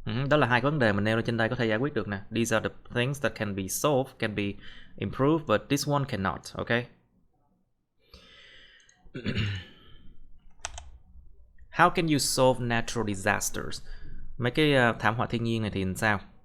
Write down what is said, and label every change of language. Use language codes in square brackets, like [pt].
[vi] Đó là hai cái vấn đề mình nêu lên trên đây có thể giải quyết được nè. [en] These are the things that can be solved, can be improved, but this one cannot, okay? How can you solve natural disasters? [vi] Mấy cái thảm họa thiên nhiên này thì làm sao?